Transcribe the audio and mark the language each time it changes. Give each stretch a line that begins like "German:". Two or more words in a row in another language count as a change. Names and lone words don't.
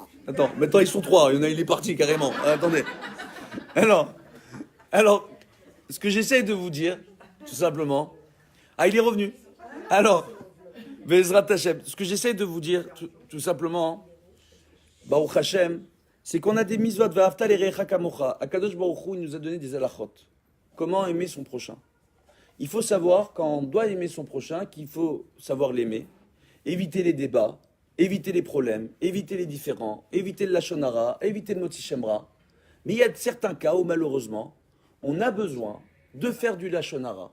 French: Attends, maintenant ils sont 3, il y en a, il est parti carrément. Attendez. Alors, ce que j'essaie de vous dire, tout simplement... Ah, il est revenu. Alors,
Hebrew: בעזרת השם,
French: ce que j'essaie de vous dire, tout simplement,
Hebrew: ברוך השם,
French: c'est qu'on a des mitzvot,
Hebrew: ואהבת לרעך כמוך.
French: Akadosh Baruch Hu, il nous a donné des halachot. Comment aimer son prochain? Il faut savoir, quand on doit aimer son prochain, qu'il faut savoir l'aimer. Éviter les débats, éviter les problèmes, éviter les différends, éviter le
Hebrew: לשון הרע,
French: éviter le
Hebrew: מוציא שם רע.
French: Mais il y a certains cas où malheureusement, on a besoin de faire du
Hebrew: לשון הרע.